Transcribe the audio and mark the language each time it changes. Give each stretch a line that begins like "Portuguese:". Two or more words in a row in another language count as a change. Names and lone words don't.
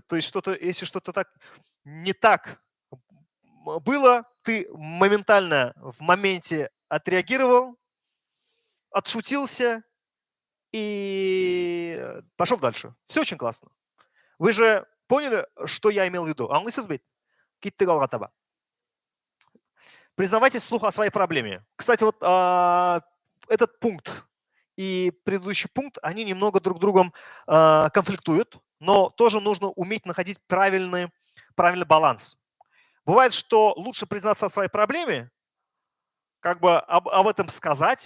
Russian: То есть если что-то так не так было, ты моментально в моменте отреагировал, отшутился и пошел дальше. Все очень классно. Вы же поняли, что я имел в виду?
Tatar: Аңлайсыз бит? Китте калгатаба.
Russian: Признавайтесь вслух о своей проблеме. Кстати, вот этот пункт и предыдущий пункт, они немного друг с другом конфликтуют, но тоже нужно уметь находить правильный баланс. Бывает, что лучше признаться о своей проблеме, как бы об этом сказать.